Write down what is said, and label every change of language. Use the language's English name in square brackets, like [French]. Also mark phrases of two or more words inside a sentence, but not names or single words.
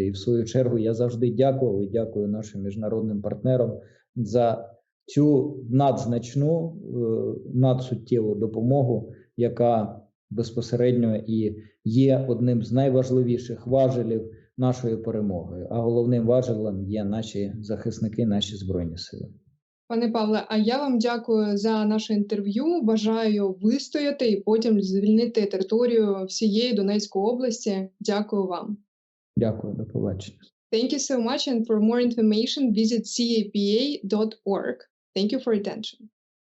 [Ukrainian] І в свою чергу я завжди дякував і дякую нашим міжнародним партнерам за цю надзначну, надсуттєву допомогу, яка безпосередньо і є одним з найважливіших важелів нашої перемоги. А головним важелем є наші захисники, наші Збройні Сили. Пане Павле, а я вам дякую за наше інтерв'ю. Бажаю вистояти і потім звільнити територію всієї Донецької області. Дякую вам. Дякую, до побачення. [English] Thank you so much, and for more information, visit capa.org. Thank you for attention.